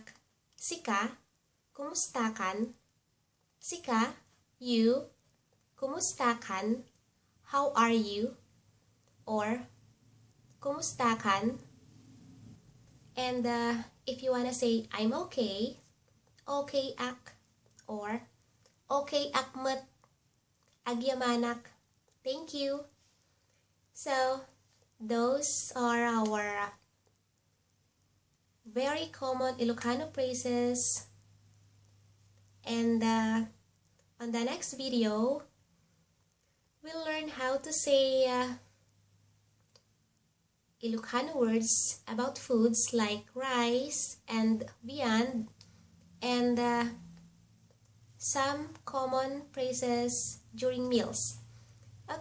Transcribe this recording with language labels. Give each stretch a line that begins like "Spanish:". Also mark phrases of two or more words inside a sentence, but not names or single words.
Iloko: Sika. Kumusta kan? Sika, you. Kumusta kan?
English: How are you? Or,
Iloko: kumusta kan?
English: And if you wanna say, I'm okay,
Iloko: okay ak,
English: or
Iloko: okay ak mat, Agyamanak,
English: thank you. So, those are our very common Ilocano phrases. And on the next video, we'll learn how to say Ilocano words about foods like rice and beyond, and some common phrases during meals.